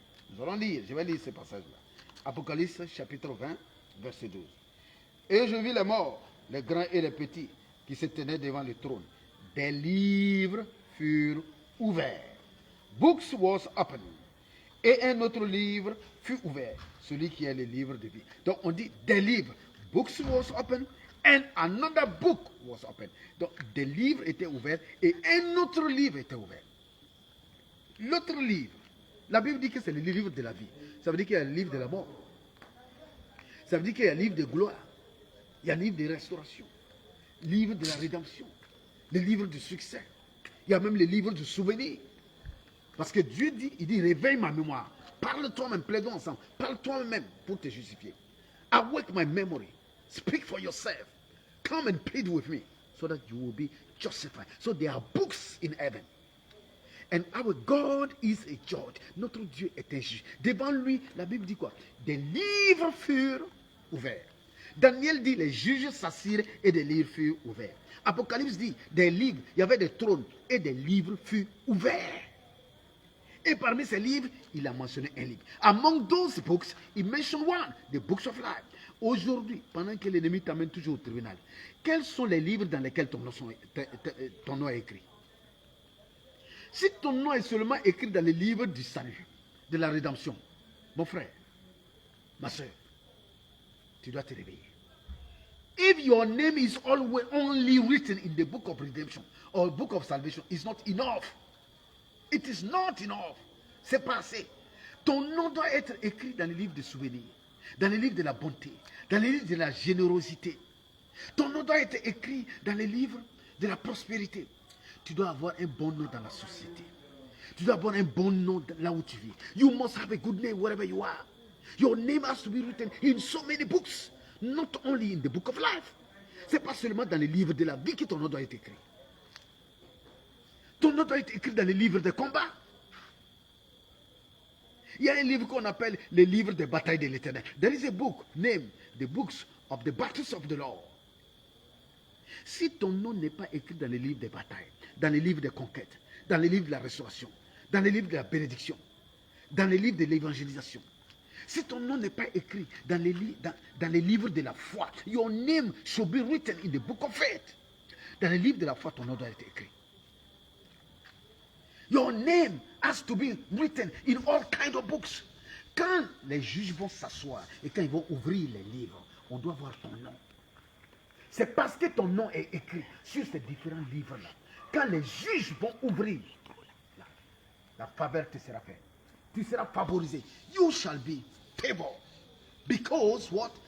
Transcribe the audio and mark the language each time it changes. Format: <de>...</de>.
<fr>Nous allons lire, je vais lire ce passage-là. Apocalypse chapitre 20, verset 12. Et je vis les morts, les grands et les petits, qui se tenaient devant le trône. Des livres furent ouverts.</fr> <en>Books was opened.</en> <fr>Et un autre livre fut ouvert, celui qui est le livre de vie. Donc on dit des livres.</fr> <en>Books was opened and another book was opened.</en> <fr>Donc des livres étaient ouverts et un autre livre était ouvert. L'autre livre. La Bible dit que c'est le livre de la vie. Ça veut dire qu'il y a le livre de la mort. Ça veut dire qu'il y a le livre de gloire. Il y a le livre de restauration. Le livre de la rédemption. Le livre du succès. Il y a même le livre du souvenir. Parce que Dieu dit, il dit, réveille ma mémoire. Parle toi-même, plaidons ensemble. Parle toi-même pour te justifier.</fr> <en>Awake my memory. Speak for yourself. Come and plead with me so that you will be justified. So there are books in heaven. And our God is a judge.</en> <fr>Notre Dieu est un juge. Devant lui, la Bible dit quoi? Des livres furent ouverts. Daniel dit, les juges s'assirent et des livres furent ouverts. Apocalypse dit, des livres, il y avait des trônes et des livres furent ouverts. Et parmi ces livres, il a mentionné un livre.</fr> <en>Among those books, he mentioned one, the books of life.</en> <fr>Aujourd'hui, pendant que l'ennemi t'amène toujours au tribunal, quels sont les livres dans lesquels ton nom est écrit? Si ton nom est seulement écrit dans les livres du salut, de la rédemption, mon frère, ma soeur, tu dois te réveiller.</fr> <en>If your name is always only written in the book of redemption or book of salvation, it's not enough. It is not enough.</en> <fr>C'est pas assez. Ton nom doit être écrit dans les livres de souvenirs, dans les livres de la bonté, dans les livres de la générosité. Ton nom doit être écrit dans les livres de la prospérité. Tu dois avoir un bon nom dans la société. Tu dois avoir un bon nom là où tu vis.</fr> <en>You must have a good name wherever you are. Your name has to be written in so many books. Not only in the book of life.</en> <fr>C'est pas seulement dans les livres de la vie que ton nom doit être écrit. Ton nom doit être écrit dans les livres de combat. Il y a un livre qu'on appelle les livres des batailles de l'éternel.</fr> <en>There is a book named the books of the battles of the Lord.</en> <fr>Si ton nom n'est pas écrit dans les livres des batailles, dans les livres des conquêtes, dans les livres de la restauration, dans les livres de la bénédiction, dans les livres de l'évangélisation, si ton nom n'est pas écrit dans les livres de la foi,</fr> <en>your name should be written in the book of faith.</en> <fr>Dans les livres de la foi, ton nom doit être écrit.</fr> <en>Your name has to be written in all kinds of books.</en> <fr>Quand les juges vont s'asseoir et quand ils vont ouvrir les livres, on doit voir ton nom. C'est parce que ton nom est écrit sur ces différents livres-là. Quand les juges vont ouvrir, la faveur te sera faite. Tu seras favorisé.</fr> <en>You shall be favored. Because what?</en>